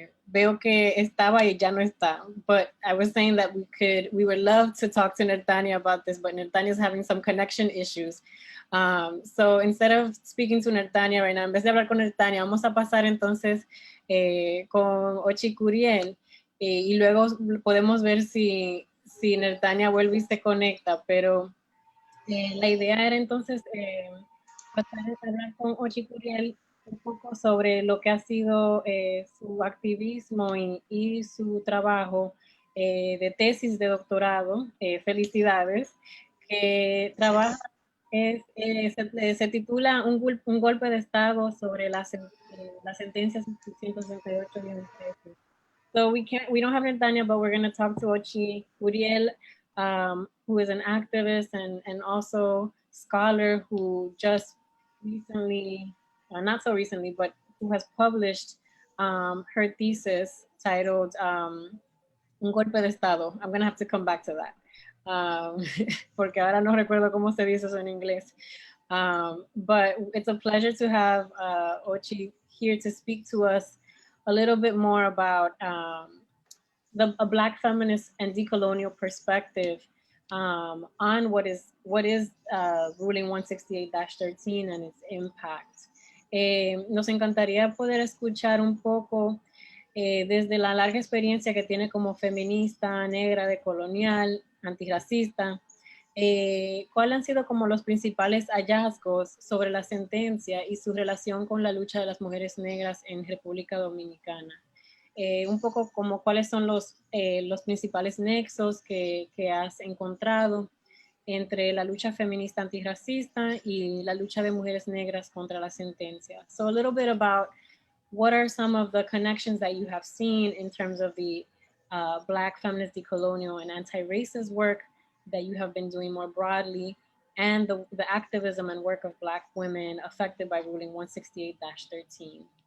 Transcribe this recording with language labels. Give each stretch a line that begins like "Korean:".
Spanish: Veo que estaba y ya no está.
English: But I was saying that we would love to talk to Nertania about this, but Nertania is having some connection issues. So instead of speaking to Nertania right now,
Spanish: en vez de hablar con Nertania, vamos a pasar entonces con Ochi Curiel y luego podemos ver si Nertania vuelve y se conecta, pero la idea era entonces tratar de hablar con Ochi Curiel un poco sobre lo que ha sido su activismo y su trabajo de tesis de doctorado. Felicidades. Trabaja, se titula un golpe de Estado sobre la sentencia 668 y 13.
English: So we don't have Nertania, but we're going to talk to Ochi Curiel, who is an activist and also scholar who just recently, not so recently, but who has published her thesis titled Un Golpe de Estado. I'm going to have to come back to that.
Spanish: Porque ahora no recuerdo cómo se dice eso en inglés.
English: But it's a pleasure to have Ochi here to speak to us a little bit more about a Black feminist and decolonial perspective on what is Ruling 168-13 and its impact.
Spanish: Nos encantaría poder escuchar un poco desde la larga experiencia que tiene como feminista, negra, decolonial, antirracista, ¿cuáles han sido como los principales hallazgos sobre la sentencia y su relación con la lucha de las mujeres negras en República Dominicana? Un poco como cuáles son los principales nexos que has encontrado entre la lucha feminista antirracista y la lucha de mujeres negras contra la sentencia.
English: So a little bit about what are some of the connections that you have seen in terms of the Black feminist decolonial and anti-racist work that you have been doing more broadly, and the activism and work of Black women affected by Ruling 168-13.